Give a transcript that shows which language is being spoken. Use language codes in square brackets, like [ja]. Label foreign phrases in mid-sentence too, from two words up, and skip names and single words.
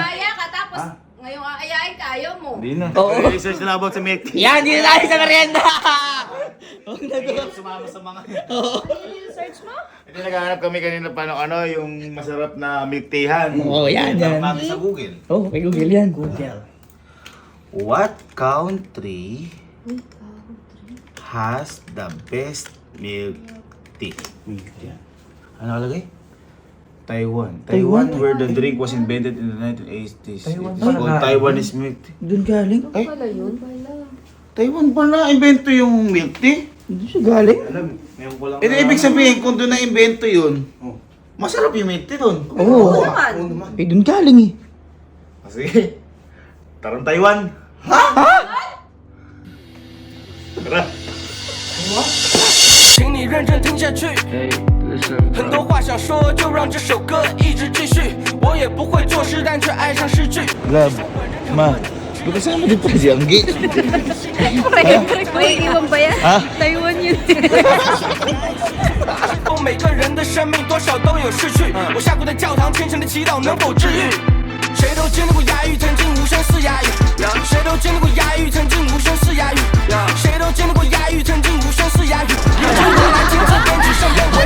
[tl] Papaaya ka tapos ngayong aayain ka, ayaw mo. Hindi na. Oo. Research na about sa [en] milk tea. [tl] Yan, hindi na tayo sa merienda. Ayoko sumama sa mga... Search mo? Ito naghahanap kami kanina pa ng ano, yung masarap na [en] milk teahan. [tl] Oo, yan. Natin sa Google. Oh, kay Google yan. [en] What country has the best milk tea? [tl] Ano nakalagay? Taiwan. [en] Taiwan, where the drink was invented in the 1980s. It's called Taiwanese milk tea. [tl] Doon galing? Ay, Wala yun. Taiwan pala invento yung [en] milk tea? [tl] Doon siya galing? Eh, ibig sabihin, kung doon na-invento yun, masarap yung [en] milk tea [tl] doon. Oo. Naman. Eh, doon galing eh. Sige. Tarong Taiwan. [zh] 请你认真听下去。很多话想说，就让这首歌一直继续。我也不会作诗，但却爱上诗句。 [tl] Love, ma, kasama din pala si Anggi. May iwan ba yan? Taiwan yun. [zh] 每个人的生命多少都有逝去，我下跪在教堂，虔诚的祈祷能否治愈。谁都经历过哑语，曾经无声似哑语；谁都经历过哑语，曾经无声似哑语；谁都经历过哑语，曾经无声似哑语。未来镜子编织生